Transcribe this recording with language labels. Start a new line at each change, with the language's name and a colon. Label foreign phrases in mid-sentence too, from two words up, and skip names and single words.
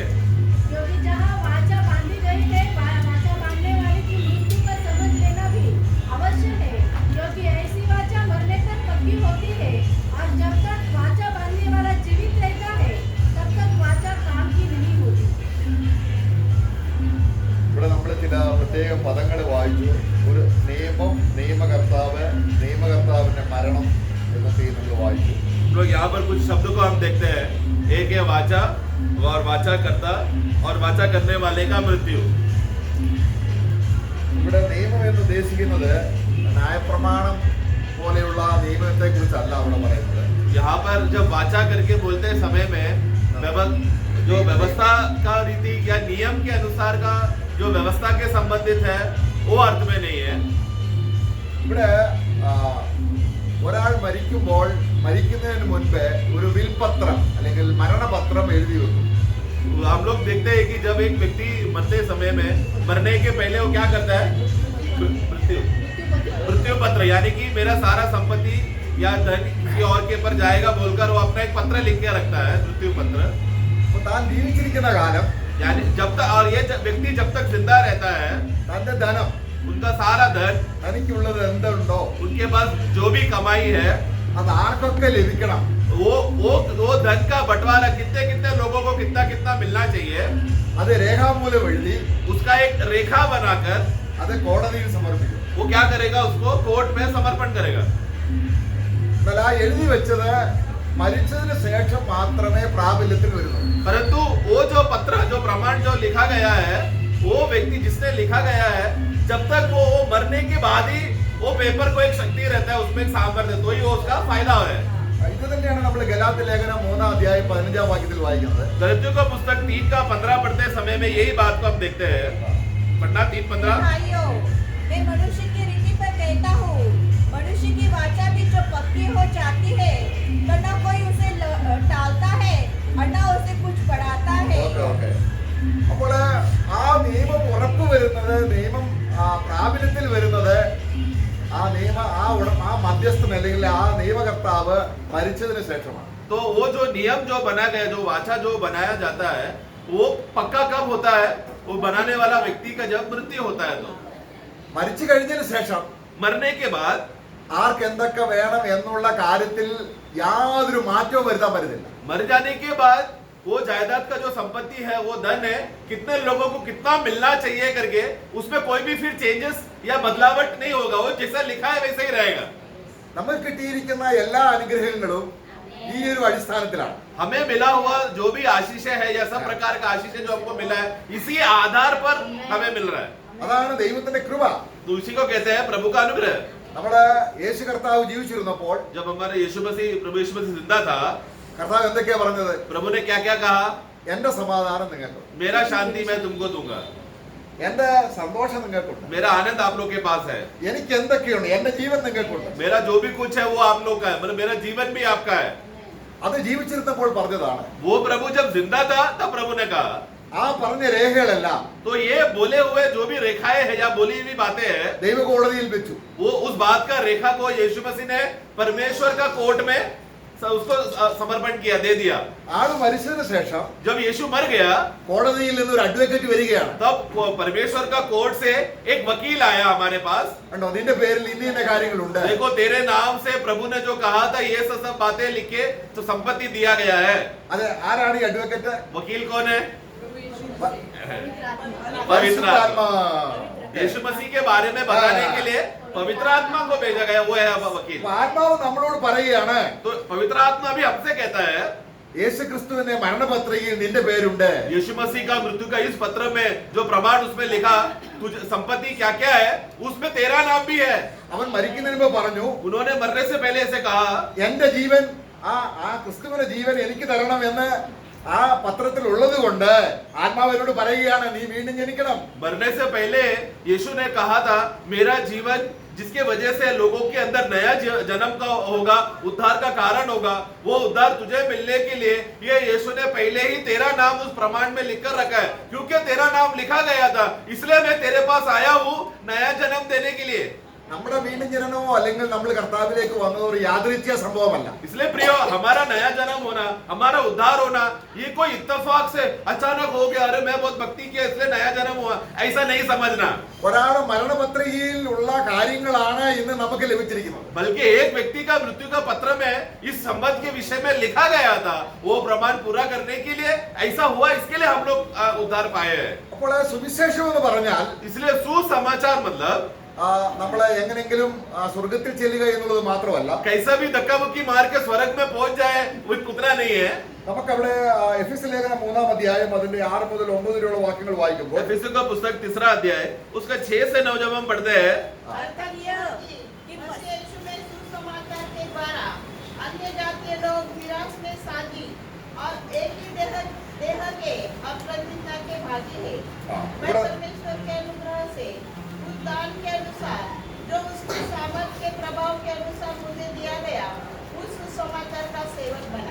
Hindi: क्योंकि जहाँ वाचा बांधी गई है, वाचा बांधने वाले की मृत्यु का समझ लेना भी अवश्य है, क्योंकि ऐसी वाचा मरने तक पक्की होती है, और जब तक वाचा बांधने वाला जीवित रहता है तब तक वाचा काम की नहीं होती।
Malayalam: ഇവിടെ നമ്മൾ ചില പ്രത്യേക പദങ്ങൾ വായിച്ചു. ഒരു നിയമകർത്താവിന്റെ മരണം എന്നൊക്കെ നമ്മൾ വായിച്ചു.
Hindi: लोग यहाँ पर कुछ शब्दों को हम देखते हैं। एक है वाचा और वाचा करता और वाचा करने वाले का मृत्यु।
Malayalam: ഇവിടെ നിയമം എന്ന് ഉദ്ദേശിക്കുന്നത് ന്യായപ്രമാണം പോലെയുള്ള നിയമത്തെ കുറിച്ചല്ല അവിടെ പറയുന്നത്.
Hindi: यहाँ पर जब वाचा करके बोलते हैं समय में जो व्यवस्था का रीति या नियम के अनुसार का जो व्यवस्था के संबंधित है वो अर्थ में नहीं है।
Malayalam: ഇവിടെ ഒരാൾ മരിക്കുന്നതിന് മുൻപ് ഒരു വിൽപത്രം അല്ലെങ്കിൽ മരണപത്രം എഴുതി വെക്കും.
Hindi: हम लोग देखते हैं कि जब एक व्यक्ति मरने के पहले वो क्या करता है, मृत्यु पत्र, यानी कि मेरा सारा संपत्ति या धन किसी और के ऊपर जाएगा बोलकर वो अपना एक पत्र लिख के रखता है, मृत्यु पत्र।
Malayalam: താൻ ജീവിച്ചിരിക്കുന്ന കാലം,
Hindi: यानी जब तक, और ये व्यक्ति जब तक जिंदा रहता है,
Malayalam: തന്റെ ധനം,
Hindi: उनका सारा धन,
Malayalam: തനിക്കുള്ളത് എന്തുണ്ടോ
Hindi: उनके पास जो भी कमाई है
Malayalam: അത് ആർക്കൊക്കെ ലഭിക്കണം,
Hindi: वो धन का बंटवारा कितने कितने लोगों को कितना कितना मिलना चाहिए,
Malayalam: അത് രേഖാമൂലം എഴുതി
Hindi: उसका एक रेखा बनाकर
Malayalam: അത് കോടതിയിൽ സമർപ്പിക്കും.
Hindi: वो क्या करेगा, उसको कोर्ट में समर्पण करेगा।
Malayalam: എന്നാൽ ആ എഴുതി വെച്ചത് മരിച്ചതിന് ശേഷം മാത്രമേ പ്രാബല്യത്തിൽ വരുന്നുള്ളൂ.
Hindi: परंतु वो जो पत्र, जो प्रमाण जो लिखा गया है, वो व्यक्ति जिसने लिखा गया है, जब तक वो मरने के बाद ही वो पेपर को एक शक्ति रहता है, उसमें एक सामर्थ्य, तो ही वो उसका फायदा है।
Malayalam: ഇത് തന്നെയാണ് നമ്മൾ ഗലാത്യ ലേഖനം 3-ാം അധ്യായം 15-ാം വാക്യത്തിൽ വായിക്കുന്നത്.
Hindi: गलातियों का पुस्तक 3:15 पढ़ते समय में यही बात को हम देखते हैं। पढ़ना 3:15। भाइयों, मैं मनुष्य की रीति पर कहता हूँ, मनुष्य की वाचा भी जो पक्की हो जाती है, तो न कोई उसे टालता है और न उसे कुछ बढ़ाता है।
Malayalam: ഓക്കെ. അപ്പോൾ ആ നിയമം ഉറപ്പ് വരുന്നത്, നിയമം പ്രാബല്യത്തിൽ വരുന്നത് ആ മധ്യസ്ഥൻ അല്ലെങ്കിൽ ആ നിയമകർത്താവ് മരിച്ചതിന് ശേഷമാണ്.
Hindi: तो वो जो नियम जो बना गया, जो वाचा जो बनाया जाता है, वो पक्का कब होता है, वो बनाने वाला व्यक्ति का जब मृत्यु होता है। तो
Malayalam: മരിച്ചു കഴിഞ്ഞതിന് ശേഷം
Hindi: मरने के बाद
Malayalam: ആർക്ക് എന്തൊക്കെ വേണം എന്നുള്ള കാര്യത്തിൽ യാതൊരു മാറ്റവും വരുത്താൻ പറ്റുന്നില്ല.
Hindi: मर जाने के बाद वो जायदाद का जो संपत्ति है, वो धन है, कितने लोगों को कितना मिलना चाहिए करके उसमें कोई भी फिर चेंजेस या बदलावट नहीं होगा, वो जैसा लिखा है वैसे ही रहेगा।
Malayalam: നമുക്ക് കിട്ടിയിരിക്കുന്ന എല്ലാ അനുഗ്രഹങ്ങളും ഈ ഒരു അടിസ്ഥാനത്തിലാണ്.
Hindi: हमें मिला हुआ जो भी आशीष है या सब प्रकार का आशीष जो हमको मिला है, इसी आधार पर हमें मिल रहा है।
Malayalam: അതാണ് ദൈവത്തിന്റെ കൃപ.
Hindi: तो उसी को कहते हैं प्रभु का अनुग्रह।
Malayalam: നമ്മുടെ യേശു കർത്താവ് ജീവിച്ചിരുന്നപ്പോൾ
Hindi: जब हमारे प्रभु यीशु मसीह जिंदा था,
Malayalam: കർത്താവ് എന്തൊക്കെയാ പറഞ്ഞത്?
Hindi: प्रभु ने क्या क्या कहा,
Malayalam: എന്റെ സമാധാനം നിങ്ങൾക്ക്,
Hindi: मेरा शांति मैं तुमको दूंगा,
Malayalam: എന്റെ സന്തോഷം നിങ്ങൾക്കുണ്ട്,
Hindi: मेरा आनंद आप लोग के पास है,
Malayalam: എനിക്ക് എന്തൊക്കെയുണ്ട്, എന്റെ ജീവൻ നിങ്ങൾക്കുണ്ട്.
Hindi: मेरा जो भी कुछ है वो आप लोग का है, मतलब मेरा जीवन भी आपका है।
Malayalam: അത് ജീവിച്ചിരുന്നപ്പോൾ പറഞ്ഞതാണ്.
Hindi: वो प्रभु जब जिंदा था तब प्रभु ने कहा।
Malayalam: ആ പറഞ്ഞ രേഖകളെല്ലാം
Hindi: तो ये बोले हुए जो भी रेखाएं हैं या बोली हुई बातें हैं,
Malayalam: ദൈവകോടതിയിൽ വെച്ചു.
Hindi: वो उस बात का रेखा को यीशु मसीह ने परमेश्वर का कोर्ट में उसको समर्पण किया, दे दिया।
Malayalam: ആള് മരിച്ചതിന് ശേഷം
Hindi: जब यीशु मर गया
Malayalam: കോടതിയിൽ നിന്ന് ഒരു അഡ്വക്കേറ്റ് വരികയാണ്.
Hindi: तब परमेश्वर का कोर्ट से एक वकील आया हमारे पास।
Malayalam: കണ്ടോ, നിന്റെ പേരിൽ ഇന്ന കാര്യങ്ങളുണ്ട്.
Hindi: देखो तेरे नाम से प्रभु ने जो कहा था ये सब बातें लिख के तो संपत्ति दिया गया है।
Malayalam: അത് ആരാണ് ഈ അഡ്വക്കേറ്റ്?
Hindi: वकील कौन है?
Malayalam: പവിത്ര ആത്മാ.
Hindi: यीशु मसीह के बारे में बताने के लिए पवित्र आत्मा को भेजा गया, वो है वकील।
Malayalam: ആത്മാവ് നമ്മളോട് പറയുകയാണ്,
Hindi: तो पवित्र आत्मा भी हमसे कहता है,
Malayalam: യേശു ക്രിസ്തുവിന്റെ മരണപത്രികയിൽ നിന്റെ പേരുണ്ട്.
Hindi: यीशु मसीह का मृत्यु का इस पत्र में जो प्रमाण उसमें लिखा, तुझे संपत्ति क्या क्या है उसमें तेरा नाम भी है।
Malayalam: അവൻ മരിക്കുന്നതിന് മുമ്പ് പറഞ്ഞു,
Hindi: उन्होंने मरने से पहले ऐसे कहा,
Malayalam: എന്റെ ജീവൻ ആ ക്രിസ്തുവിന്റെ ജീവൻ എനിക്ക് തരണം എന്ന് ആ പത്രത്തിൽ ഉള്ളത് കൊണ്ട് ആത്മാവ് എന്നോട് പറയുകയാണ്, നീ വീണ്ടും ജനിക്കണം.
Hindi: मरने से पहले यीशु ने कहा था, मेरा जीवन जिसके वजह से लोगों के अंदर नया जन्म का होगा, उद्धार का कारण होगा, वो उद्धार तुझे मिलने के लिए ये यीशु ने पहले ही तेरा नाम उस प्रमाण में लिख कर रखा है। क्योंकि तेरा नाम लिखा गया था, इसलिए मैं तेरे पास आया हूं नया जन्म देने के लिए।
Malayalam: നമ്മുടെ വീണ്ടും ജനനമോ അല്ലെങ്കിൽ നമ്മൾ കർത്താവിലേക്ക് വന്നത് ഒരു യാദൃച്ഛ്യ സംഭവമല്ല.
Hindi: इसलिए प्रियो, हमारा नया जन्म होना, हमारा उद्धार होना, ये कोई इत्तेफाक से अचानक हो गया, अरे मैं बहुत भक्ति किया इसलिए नया जन्म हुआ, ऐसा नहीं समझना।
Malayalam: ഒരാളുടെ മരണപത്രികയിൽ ഉള്ള കാര്യങ്ങളാണ് ഇന്ന് നമുക്ക് ലഭിച്ചിരിക്കുന്നത്.
Hindi: बल्कि एक व्यक्ति का मृत्यु का पत्र में इस संबंध के विषय में लिखा गया था, वो प्रमाण पूरा करने के लिए ऐसा हुआ, इसके लिए हम लोग उद्धार पाए हैं।
Malayalam: അപ്പോൾ സുവിശേഷം എന്ന് പറഞ്ഞാൽ
Hindi: इसलिए सुसमाचार मतलब
Malayalam: നമ്മളെ എങ്ങനെങ്കിലും സ്വർഗത്തിൽ ചെല്ലുക എന്നുള്ളത് മാത്രമല്ല.
Hindi: कैसा भी धक्का मुक्की मार के स्वर्ग में पहुंच जाए, वो उतना नहीं है।
Malayalam: നമുക്കവിടെ എഫെസ്യ ലേഖനം 3-ാം അധ്യായം അതിന്റെ 6 മുതൽ 9 വരെയുള്ള വാക്യങ്ങൾ വായിക്കുമ്പോൾ
Hindi: एफेसियों का पुस्तक 3रा अध्याय उसका 6 से 9 जब हम पढ़ते हैं, अर्थात यह कि मसीह यीशु में सुसमाचार के द्वारा अन्य जातीय लोग विरासत में साझी और एक ही देह के और प्रतिज्ञा के भागी है। मैं परमेश्वर के अनुग्रह से उस दान के अनुसार जो उसके सामर्थ के प्रभाव के अनुसार मुझे दिया गया, उस सुसमाचार का सेवक बना।